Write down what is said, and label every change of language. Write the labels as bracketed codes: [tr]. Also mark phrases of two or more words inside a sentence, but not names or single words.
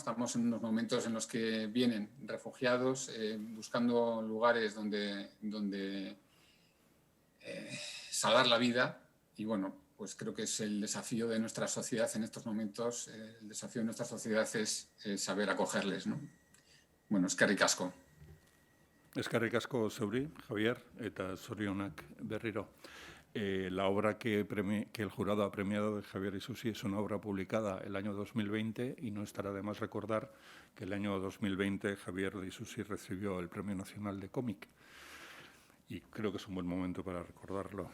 [es] Estamos en unos momentos en los que vienen refugiados buscando lugares donde salvar la vida, y bueno, pues creo que es el desafío de nuestra sociedad en estos momentos. El desafío de nuestra sociedad es saber acogerles, ¿no? [eu] Bueno, eskerrik asko. Eskerrik asko zeuri, Javier, eta zorionak berriro. [es] La obra que el jurado ha premiado de Javier Isusi es una obra publicada el año 2020 y no estará de más recordar que el año 2020 Javier Isusi recibió el Premio Nacional de Cómic y creo que es un buen momento para recordarlo.